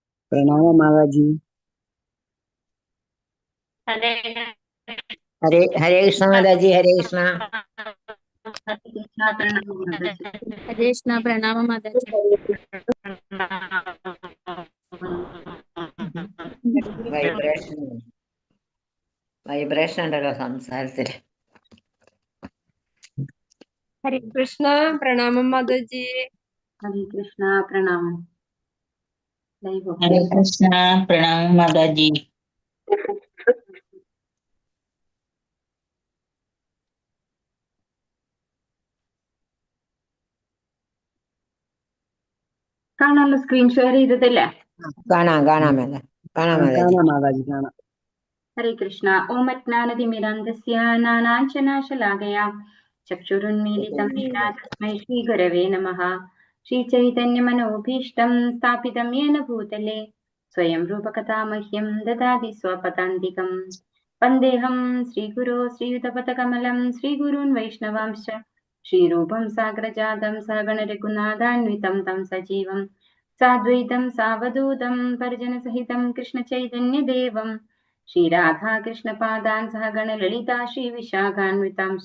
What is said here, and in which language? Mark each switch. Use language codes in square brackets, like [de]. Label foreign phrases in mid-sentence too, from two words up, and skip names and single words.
[hi] प्रणाम माता जी। हरे हरे हरे कृष्ण माता जी। हरे कृष्ण। हरे कृष्ण प्रणाम माताजी। [ml] വൈബ്രേഷൻ ഉണ്ടല്ലോ സംസാരത്തില്. ഹരേ കൃഷ്ണ പ്രണാമം മാതാജി. [hi] हरे कृष्णा प्रणाम। हरे कृष्णा प्रणाम माताजी। [ml] കാണാമല്ലോ, [en] screen share [ml] ചെയ്തതല്ലേ? കാണാം മാതാജി. माता जी കാണാം. [hi] हरे कृष्णा। [sa] ओम अज्ञानतिमिरान्धस्य ज्ञानाञ्जनशलाकया चक्षुरुन्मीलितं येन तस्मै श्रीगुरवे नमः। श्रीचैतन्यमनोभीष्टं स्थापितं येन भूतले स्वयं रूपकथा मह्यं ददाति स्वपदान्तिकं। वन्देऽहं श्रीगुरो श्रीयुतपथकमलं श्रीगुरून् वैष्णवांश्च श्रीरूपं साग्रजातं सहगणरघुनाथान्वितं तं सजीवं साद्वैतं सावधूतं परिजनसहितं कृष्णचैतन्यदेवम् श्रीराधा कृष्णपादान् सह गणललिता श्रीविशाखान्वितांश्च।